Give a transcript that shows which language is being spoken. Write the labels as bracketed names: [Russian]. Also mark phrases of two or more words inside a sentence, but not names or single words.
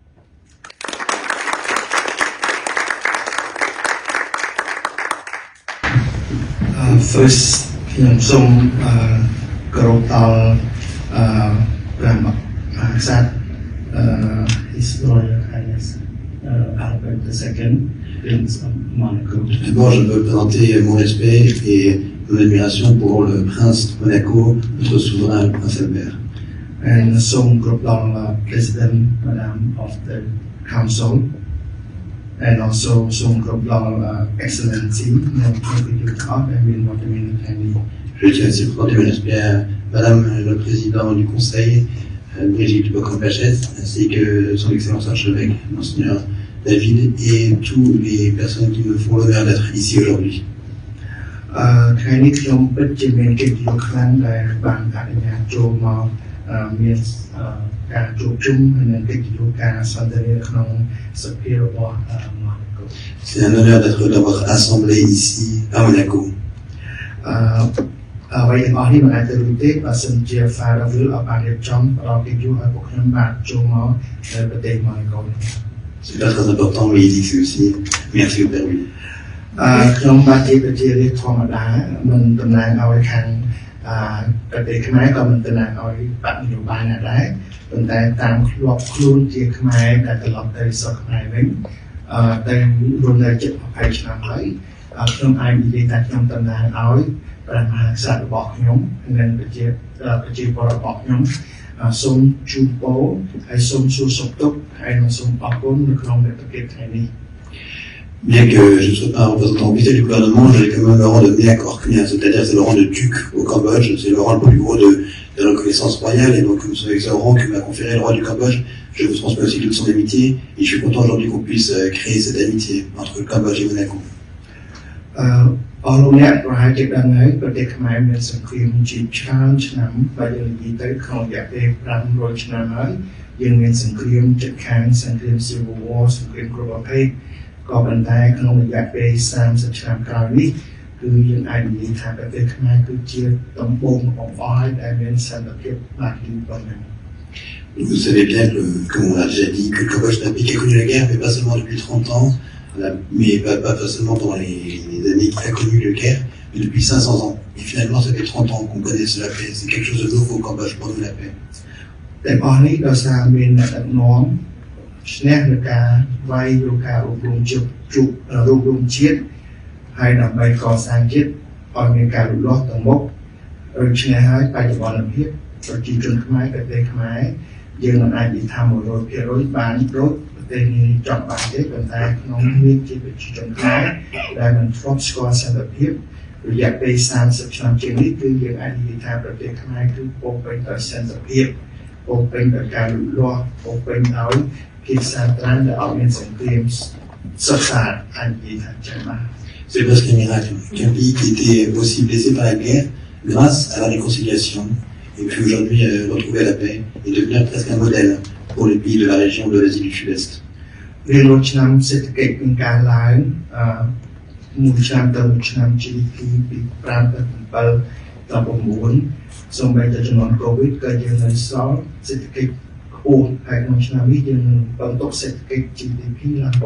[English] First, [Khmer] ខ្ញុំសូមគោរពដល់ព្រះមហាក្សត្រ [English] His Royal Highness Albert II, Prince of Monaco. [French] D'abord, je veux présenter mon respect et mon admiration pour le prince de Monaco, notre souverain, le prince Albert. [English] And [Khmer] សូមគោរពដល់ [English] President Madam of the Council. And also [Khmer] សូមគោរពដល់ Excellency នៅក្នុងពិធីការដែលមានវត្តមាននៅថ្ងៃនេះ [French] Je tiens aussi à présenter mon respect à Madame le Président du Conseil, Brigitte Boccampachet, ainsi que son Excellence Archevêque, Monseigneur David, et toutes les personnes qui me font l'honneur d'être ici aujourd'hui. [Khmer] ថ្ងៃនេះខ្ញុំពិតជាមានកិត្តិយសខ្លាំងដែលបានអនុញ្ញាតចូលមកមានការជួបជុំនិងកិត្តិយសការសន្ទនាក្នុងសភារបស់ Monaco. [French] C'est un honneur d'avoir assemblé ici à Monaco. [Khmer] អ្វីទាំងអស់នេះមិនអាចទៅរួចទេបើសិនជា Farewell អត់បានរៀបចំផ្ដល់កិត្តិយសឲ្យពួកខ្ញុំបានចូលមកនៅប្រទេស Monaco. [French] C'est pas très important, mais il dit que c'est aussi merci au Père Louis. [Khmer] ខ្ញុំបាទជាប្រជារាស្ត្រធម្មតាមិនតំណាងឲ្យខាងប្រទេសខ្មែរក៏មិនតំណាងឲ្យបកនយោបាយណាដែរប៉ុន្តែតាមធ្លាប់ខ្លួនជាខ្មែរដែលត្រឡប់ទៅស្រុកខ្មែរវិញតែរស់នៅជិត20ឆ្នាំហើយខ្ញុំអាចនិយាយថាខ្ញុំតំណាងឲ្យព្រះមហាក្សត្ររបស់ខ្ញុំនិងប្រជាពលរដ្ឋរបស់ខ្ញុំសូមជូនពរហើយសូមសួរសុខទុក្ខហើយនិងសូមអរគុណនៅក្នុងប្រទេសថ្ងៃនេះ [French] Bien que je ne sois pas un représentant officiel du gouvernement, j'ai quand même le rang de Mea Korknia, c'est-à-dire c'est le rang de duc au Cambodge, c'est le rang le plus gros de la reconnaissance royale, et donc c'est avec ce rang que m'a conféré le roi du Cambodge. Je vous transmets aussi toute son amitié, et je suis content aujourd'hui qu'on puisse créer cette amitié entre le Cambodge et Monaco. [Khmer] អស់លោកអ្នកប្រហែលជាដឹងហើយប្រទេសខ្មែរមានសង្គ្រាមជាច្រើនឆ្នាំបើយើងនិយាយទៅក្នុងរយៈពេល500ឆ្នាំហើយយើងមានសង្គ្រាមជិតខាងសង្គ្រាម [English] Civil War [Khmer] សង្គ្រាមគ្រប់ប្រភេទក៏ប៉ុន្តែក្នុងរយៈពេល30ឆ្នាំក្រោយនេះគឺយើងអាចនិយាយថាប្រទេសខ្មែរគឺជាដំបូងបង្អស់ដែលមានសន្តិភាពបានយូរប៉ុណ្ណឹង [French] Vous savez bien, comme on l'a déjà dit, que le Cambodge est un pays qui a connu la guerre, mais pas seulement depuis 30 ans, mais pas seulement pendant les années qu'il a connu la guerre, mais depuis 500 ans. Et finalement, ça fait 30 ans qu'on connaisse la paix. C'est quelque chose de nouveau au Cambodge pour nous, la paix. [Khmer] តែអស់នេះដោយសារមានអ្នកដឹកនាំឈ្នះលើការវាយលើការរួបរวมជាតិហើយដើម្បីកសាងជាតិឲ្យមានការលូតលាស់ទៅមុខ ដូច្នេះហើយបច្ចុប្បន្នភាពប្រជាជនខ្មែរប្រទេសខ្មែរយើងមិនអាចនិយាយថា 100% បានរត់ប្រទេសនេះចង់បានទេប៉ុន្តែក្នុងនាមជាប្រជាជនខ្មែរដែលមិនធ្លាប់ស្គាល់សន្តិភាពរយៈពេល30ឆ្នាំជាងនេះគឺយើងអាចនិយាយថាប្រទេសខ្មែរគឺពោរពេញដោយសន្តិភាពពោរពេញដោយការលូតលាស់ពោរពេញដោយភាពសាន្តរានដែលអត់មានសង្គ្រាមសុខសាន្តអាចនិយាយថាចឹងបាទ [French] C'est presque un miracle qu'un pays qui était aussi blessé par la guerre, grâce à la réconciliation, et puis aujourd'hui retrouver la paix et devenir presque un modèle pour les pays de la région de l'Asie du Sud-Est. [Khmer] រៀងរាល់ឆ្នាំសេដ្ឋកិច្ចមានការឡើងមួយឆ្នាំទៅមួយឆ្នាំ GDP ពី5ទៅ7ដល់9សូម្បីតែចំនួន COVID ក៏យើងនៅសល់សេដ្ឋកិច្ចខ្ពស់ហើយក្នុងឆ្នាំនេះយើងបន្តទុកសេដ្ឋកិច្ច GDP ឡើង